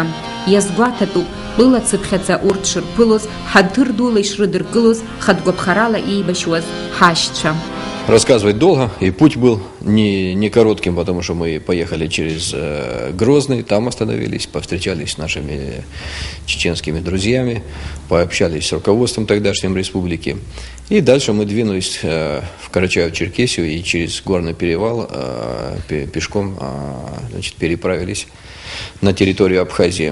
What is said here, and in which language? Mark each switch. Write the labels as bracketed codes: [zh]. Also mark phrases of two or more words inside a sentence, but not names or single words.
[ab] Иазгәаҭатәуп лылацыԥхьаӡа урҭ шырԥылоз, ҳаҭыр дула ишрыдыркылоз, хатәгәаԥхарала иеибашьуаз ҳашьцәа. [ru] рассказывать долго, и путь был не коротким, потому что мы поехали через Грозный, там остановились, повстречались с нашими чеченскими друзьями, пообщались с руководством тогдашней республики. И дальше мы двинулись в Карачаево-Черкесию и через Горный перевал пешком переправились на территорию Абхазии.